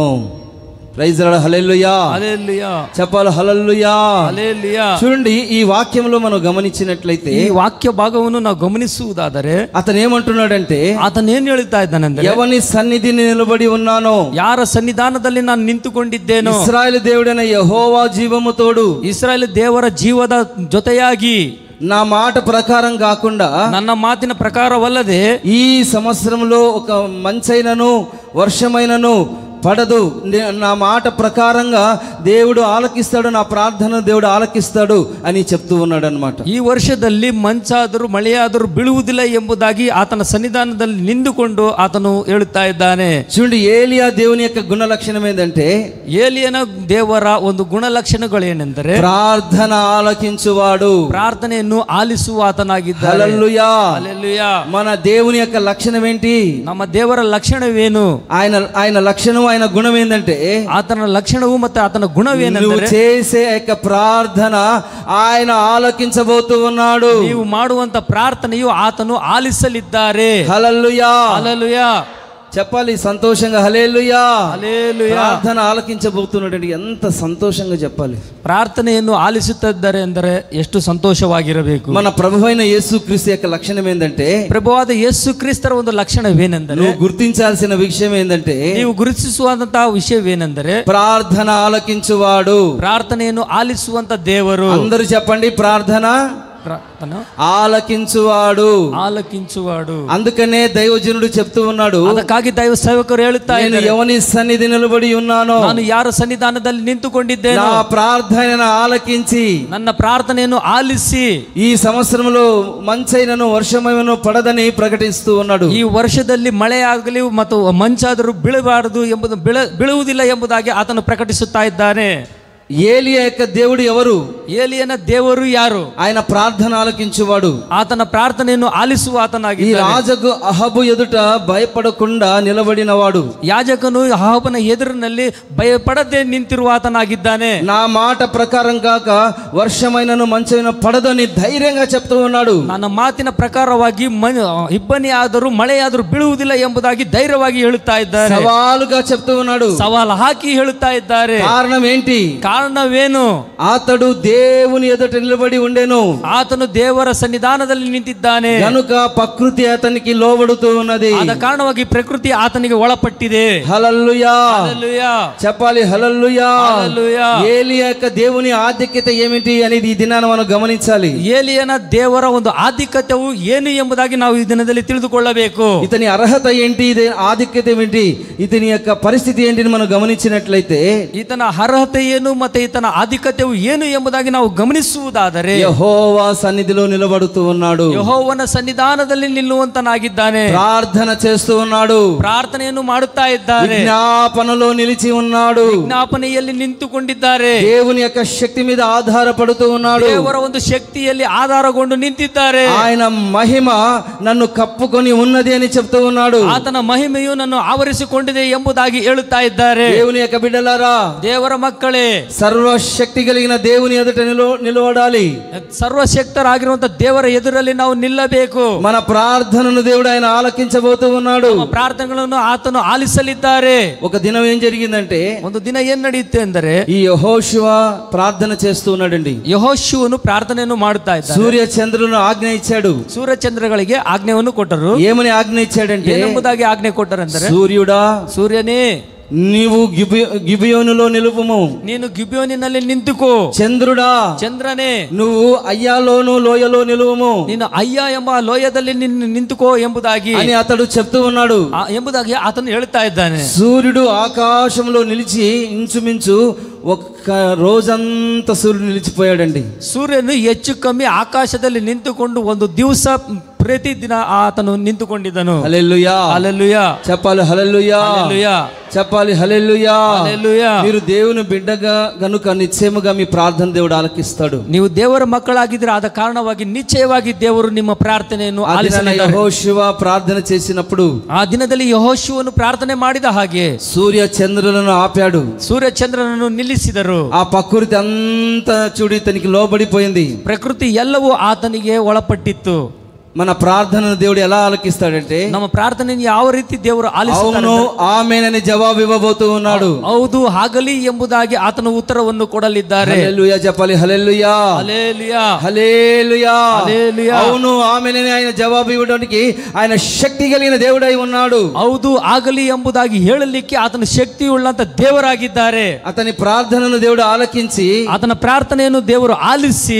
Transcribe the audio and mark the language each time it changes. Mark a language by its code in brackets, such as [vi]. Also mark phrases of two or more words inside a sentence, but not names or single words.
[en] Praise Lord. [te] హల్లెలూయా. హల్లెలూయా. చెప్పాలి హల్లెలూయా. హల్లెలూయా. చూడండి, ఈ వాక్యంలో మనం గమనించినట్లయితే, [kn] ಈ ವಾಕ್ಯ ಭಾಗವನ್ನು ನಾವು ಗಮನಿಸುವುದಾದರೆ [te] అతను ఏమంటున్నాడంటే, [kn] ಆತನ ಏನ್ ಹೇಳ್ತಾ ಇದ್ದಾನೆಂದರೆ, [te] ఎవని సన్నిధిని నిలబడి ఉన్నానో, [kn] ಯಾರ ಸನ್ನಿಧಾನದಲ್ಲಿ ನಾನು ನಿಂತುಕೊಂಡಿದ್ದೇನೋ, [te] ఇశ్రాయేలు దేవుడైన యెహోవా జీవము తోడు, [kn] ಇಸ್ರಾಯೇಲ್ ದೇವರ ಜೀವದ ಜೊತೆಯಾಗಿ, [te] నా మాట ప్రకారం కాకుండా, [kn] ನನ್ನ ಮಾತಿನ ಪ್ರಕಾರವಲ್ಲದೆ [te] ఈ సంవత్సరంలో ఒక మంచైనను వర్షమైనను పడదు, నా మాట ప్రకారంగా దేవుడు ఆలకిస్తాడు, నా ప్రార్థన దేవుడు ఆలకిస్తాడు అని చెప్తూ ఉన్నాడు అన్నమాట. [kn] ಈ ವರ್ಷದಲ್ಲಿ ಮಂಚಾದರೂ ಮಳೆಯಾದರೂ ಬೀಳುವುದಿಲ್ಲ ಎಂಬುದಾಗಿ ಆತನ ಸನ್ನಿಧಾನದಲ್ಲಿ ನಿಂತುಕೊಂಡು ಆತನು ಹೇಳುತ್ತಾ ಇದ್ದಾನೆ. [te] చూడండి, ఏలియా దేవుని యొక్క గుణ లక్షణం ఏంటంటే, [kn] ಏಲಿಯನ ದೇವರ ಒಂದು ಗುಣಲಕ್ಷಣಗಳೇನೆಂದರೆ [te] ప్రార్థన ఆలకించువాడు, [kn] ಪ್ರಾರ್ಥನೆಯನ್ನು ಆಲಿಸುವ ಆತನಾಗಿದ್ದಾನೆ. [te] హల్లెలూయా. హల్లెలూయా. మన దేవుని యొక్క లక్షణం ఏంటి? [kn] ನಮ್ಮ ದೇವರ ಲಕ್ಷಣವೇನು? [te] ఆయన లక్షణం, ఆయన గుణం ఏంటంటే, [kn] ಆತನ ಲಕ್ಷಣವು ಮತ್ತೆ ಆತನ ಗುಣವೇನೆಂದರೆ, [te] నువ్వు చేసే యొక్క ప్రార్థన ఆయన ఆలకించబోతూ ఉన్నాడు. [kn] ನೀವು ಮಾಡುವಂತ ಪ್ರಾರ್ಥನೆಯು ಆತನು ಆಲಿಸಲಿದ್ದಾರೆ. [te] హల్లెలూయా. హల్లెలూయా. చెప్పాలి సంతోషంగా హల్లెలూయా. హల్లెలూయా. ప్రార్థన ఆలకించబోతున్నాడు. ఎంత సంతోషంగా చెప్పాలి. [kn] ಪ್ರಾರ್ಥನೆಯನ್ನು ಆಲಿಸುತ್ತಿದ್ದಾರೆ ಎಂದರೆ ಎಷ್ಟು ಸಂತೋಷವಾಗಿರಬೇಕು. [te] మన ప్రభువైన యేసుక్రీస్తు యొక్క లక్షణం ఏంటంటే, [kn] ಪ್ರಭುವಾದ ಯೇಸು ಕ್ರಿಸ್ತರ ಒಂದು ಲಕ್ಷಣವೇನೆಂದರೆ, [te] నువ్వు గుర్తించాల్సిన విషయం ఏంటంటే, [kn] ನೀವು ಗುರುತಿಸುವಂತಹ ವಿಷಯವೇನೆಂದರೆ, [te] ప్రార్థన ఆలకించువాడు. [kn] ಪ್ರಾರ್ಥನೆಯನ್ನು ಆಲಿಸುವಂತ ದೇವರು. [te] అందరూ చెప్పండి, ప్రార్థన ఆలకించువాడు. అందుకనే దైవజనుడు చెప్తూ ఉన్నాడు, [kn] ಅದಕ್ಕಾಗಿ ದೈವ ಸೇವಕರು ಹೇಳುತ್ತಾ [te] నేను ఎవని సన్నిధి నిలబడి ఉన్నానో, [kn] ನಾನು ಯಾರ ಸನ್ನಿಧಾನದಲ್ಲಿ ನಿಂತುಕೊಂಡಿದ್ದೇನೆ, [te] నా ప్రార్థనను ఆలకించి [kn] ನನ್ನ ಪ್ರಾರ್ಥನೆಯನ್ನು ಆಲಿಸಿ [te] ఈ సంవత్సరంలో మంచైనను వర్షమైనను పడదని ప్రకటిస్తూ ఉన్నాడు. [kn] ಈ ವರ್ಷದಲ್ಲಿ ಮಳೆಯಾಗಲಿ ಮತ್ತು ಮಂಚಾದರೂ ಬೀಳಬಾರದು ಎಂಬುದು ಬೀಳುವುದಿಲ್ಲ ಎಂಬುದಾಗಿ ಆತನು ಪ್ರಕಟಿಸುತ್ತಾ ಇದ್ದಾನೆ. [te] ఏలియా యొక్క దేవుడు ఎవరు? [kn] ಏಲಿಯನ ದೇವರು ಯಾರು? [te] ఆయన ప్రార్థన ఆలకించువాడు, [kn] ಆತನ ಪ್ರಾರ್ಥನೆಯನ್ನು ಆಲಿಸುವ [te] ఈ [kn] ಆತನಾಗಿದ್ದಾನೆ. [te] రాజుకు అహబు ఎదుట భయపడకుండా నిలబడినవాడు, [kn] ಯಾಜಕನು ಅಹಾಬನ ಎದುರಿನಲ್ಲಿ ಭಯಪಡದೆ ನಿಂತಿರುವ ಆತನಾಗಿದ್ದಾನೆ. [te] నా మాట ప్రకారం కాక వర్షమైనను మంచైన పడదని ధైర్యంగా చెప్తూ ఉన్నాడు. [kn] ನನ್ನ ಮಾತಿನ ಪ್ರಕಾರವಾಗಿ ಇಬ್ಬನಿ ಆದರೂ ಮಳೆಯಾದರೂ ಬೀಳುವುದಿಲ್ಲ ಎಂಬುದಾಗಿ ಧೈರ್ಯವಾಗಿ ಹೇಳುತ್ತಾ ಇದ್ದಾರೆ. [te] సవాలుగా చెప్తూ ఉన్నాడు, [kn] ಸವಾಲು ಹಾಕಿ ಹೇಳುತ್ತಾ ಇದ್ದಾರೆ. [te] కారణం ఏంటి? [kn] ಕಾರಣವೇನು? [te] అతడు దేవుని ఎదుట నిలబడి ఉండెను, [kn] ಆತನು ದೇವರ ಸನ್ನಿಧಾನದಲ್ಲಿ ನಿಂತಿದ್ದಾನೆ [te] కనుక ప్రకృతి అతనికి లోబడుతూ ఉన్నది. [kn] ಆದ ಕಾರಣವಾಗಿ ಪ್ರಕೃತಿ ಆತನಿಗೆ ಒಳಪಟ್ಟಿದೆ. [te] హల్లెలూయా హల్లెలూయా చెప్పాలి, హల్లెలూయా. హల్లెలూయా. ఏలియా యొక్క దేవుని ఆధిక్యత ఏమిటి అనేది ఈ దినాన మనం గమనించాలి. [kn] ಏಲಿಯನ ದೇವರ ಒಂದು ಆಧಿಕ್ಯತೆಯು ಏನು ಎಂಬುದಾಗಿ ನಾವು ಈ ದಿನದಲ್ಲಿ ತಿಳಿದುಕೊಳ್ಳಬೇಕು. [te] ఇతని అర్హత ఏంటి, ఆధిక్యత ఏమిటి, ఇతని యొక్క పరిస్థితి ఏంటిని మనం గమనించినట్లయితే, [kn] ಈತನ ಅರ್ಹತೆ ಏನು ಮತ್ತೆ ಈತನ ಆಧಿಕ್ಯತೆಯು ಏನು ಎಂಬುದಾಗಿ ನಾವು ಗಮನಿಸುವುದಾದರೆ, [te] యెహోవా సన్నిధిలో నిలబడుతూ ఉన్నాడు, [kn] ಯೆಹೋವನ ಸನ್ನಿಧಾನದಲ್ಲಿ ನಿಲ್ಲುವಂತನಾಗಿದ್ದಾನೆ, [te] ప్రార్థన చేస్తూ ఉన్నాడు, [kn] ಪ್ರಾರ್ಥನೆಯನ್ನು ಮಾಡುತ್ತಾ ಇದ್ದಾರೆ, [te] విజ్ఞాపనలో నిలిచి ఉన్నాడు, [kn] ವಿಜ್ಞಾಪನೆಯಲ್ಲಿ ನಿಂತುಕೊಂಡಿದ್ದಾರೆ, [te] దేవుని యొక్క శక్తి మీద ఆధారపడుతూ ఉన్నాడు, [kn] ದೇವರ ಒಂದು ಶಕ್ತಿಯಲ್ಲಿ ಆಧಾರಗೊಂಡು ನಿಂತಿದ್ದಾರೆ. [te] ఆయన మహిమ నన్ను కప్పుకొని ఉన్నది అని చెప్తూ ఉన్నాడు. [kn] ಆತನ ಮಹಿಮೆಯು ನನ್ನು ಆವರಿಸಿಕೊಂಡಿದೆ ಎಂಬುದಾಗಿ ಹೇಳುತ್ತಾ ಇದ್ದಾರೆ. [te] దేవుని యొక్క బిడ్డలారా, [kn] ದೇವರ ಮಕ್ಕಳೇ, [te] సర్వశక్తి కలిగిన దేవుని ఎదుట నిలబడాలి. [kn] ಸರ್ವಶಕ್ತರಾಗಿರುವಂತಹ ದೇವರ ಎದುರಲ್ಲಿ ನಾವು ನಿಲ್ಲಬೇಕು. [te] మన ప్రార్థనను దేవుడు ఆయన ఆలకించబోతూ ఉన్నాడు. [kn] ಪ್ರಾರ್ಥನೆಗಳನ್ನು ಆತನು ಆಲಿಸಲಿದ್ದಾರೆ. [te] ఒక దినం ఏం జరిగిందంటే, [kn] ಒಂದು ದಿನ ಏನ್ ನಡೆಯುತ್ತೆ ಅಂದರೆ, [te] ఈ యెహోషువ ప్రార్థన చేస్తూ ఉన్నాడండి. [kn] ಯೆಹೋಶುವನು ಪ್ರಾರ್ಥನೆಯನ್ನು ಮಾಡುತ್ತಾ ಇದ್ದ. [te] సూర్య చంద్రులను ఆజ్ఞ ఇచ్చాడు. [kn] ಸೂರ್ಯಚಂದ್ರಗಳಿಗೆ ಆಜ್ಞೆಯನ್ನು ಕೊಟ್ಟರು. [te] ఏమని ఆజ్ఞ ఇచ్చాడంటే, [kn] ಏನೆಂಬುದಾಗಿ ಆಜ್ಞೆ ಕೊಟ್ಟರೆಂದರೆ, [te] సూర్యుడా, [kn] ಸೂರ್ಯನೇ, [te] నీవు గిబియోనులో నిలుపుము, [kn] ನೀನು ಗಿಬ್ಯೋನಿನಲ್ಲಿ ನಿಂತುಕೋ. [te] చంద్రుడా, [kn] ಚಂದ್ರನೇ, [te] నువ్వు అయ్యాలోను లోయలో నిలువుము, [kn] ನೀನು ಅಯ್ಯ ಎಂಬ ಲೋಯದಲ್ಲಿ ನಿಂತುಕೋ ಎಂಬುದಾಗಿ [te] అని అతడు చెప్తూ ఉన్నాడు. [kn] ಎಂಬುದಾಗಿ ಆತನು ಹೇಳುತ್ತಾ ಇದ್ದಾನೆ. [te] సూర్యుడు ఆకాశంలో నిలిచి ఇంచుమించు ఒక్క రోజంతా సూర్యుడు నిలిచిపోయాడండి. [kn] ಸೂರ್ಯನು ಹೆಚ್ಚು ಕಮ್ಮಿ ಆಕಾಶದಲ್ಲಿ ನಿಂತುಕೊಂಡು ಒಂದು ದಿವಸ ಪ್ರತಿ ದಿನ ಆತನು ನಿಂತುಕೊಂಡಿದ್ದನು. [te] హల్లెలూయా, హల్లెలూయా. చెప్పాలి, హల్లెలూయా, హల్లెలూయా. చెప్పాలి, హల్లెలూయా. హల్లెలూయా. మీరు దేవుని బిడ్డగా గనుక నిశ్చయముగా మీ ప్రార్థన దేవుడు ఆలకిస్తాడు. [kn] ನೀವು ದೇವರ ಮಕ್ಕಳಾಗಿದ್ರೆ ಆದ ಕಾರಣವಾಗಿ ನಿಶ್ಚಯವಾಗಿ ದೇವರು ನಿಮ್ಮ ಪ್ರಾರ್ಥನೆಯನ್ನು ಆಲಿಸಲಿದ್ದಾರೆ. [te] ಯೆಹೋಶುವ ಪ್ರಾರ್ಥನೆ చేసినప్పుడు, [kn] ಆ ದಿನದಲ್ಲಿ ಯೆಹೋಶುವನು ಪ್ರಾರ್ಥನೆ ಮಾಡಿದ ಹಾಗೆ [te] సూర్య చంద్రులను ఆపాడు. [kn] ಸೂರ್ಯ ಚಂದ್ರನನ್ನು ನಿಲ್ಲಿಸಿದರು. [te] ఆ ప్రకృతి అంతా చూడి తనకి లోబడిపోయింది. [kn] ಪ್ರಕೃತಿ ಎಲ್ಲವೂ ಆತನಿಗೆ ಒಳಪಟ್ಟಿತ್ತು. [te] మన ప్రార్థనను దేవుడు ఎలా ఆలకిస్తాడంటే, [kn] ನಮ್ಮ ಪ್ರಾರ್ಥನೆಯನ್ನು ಯಾವ ರೀತಿ ದೇವರು ಆಲಿಸುತ್ತಾನೆ? [te] అవును ఆమేనని జవాబు ఇవ్వబోతూ ఉన్నాడు. [kn] ಹೌದು ಆಗಲಿ ಎಂಬುದಾಗಿ ಆತನ ಉತ್ತರವನ್ನು ಕೊಡಲಿದ್ದಾರೆ. [te] హల్లెలూయా చెప్పాలి, హల్లెలూయా, హల్లెలూయా, హల్లెలూయా, హల్లెలూయా. అవును ఆమేనని ఆయన జవాబు ఇవ్వడానికి ఆయన శక్తి కలిగిన దేవుడై ఉన్నాడు. [kn] ಹೌದು ಆಗಲಿ ಎಂಬುದಾಗಿ ಹೇಳಲಿಕ್ಕೆ ಆತನ ಶಕ್ತಿ ಉಳ್ಳಂತ ದೇವರಾಗಿದ್ದಾರೆ. [te] అతని ప్రార్థనను దేవుడు ఆలకించి [kn] ಆತನ ಪ್ರಾರ್ಥನೆಯನ್ನು ದೇವರು ಆಲಿಸಿ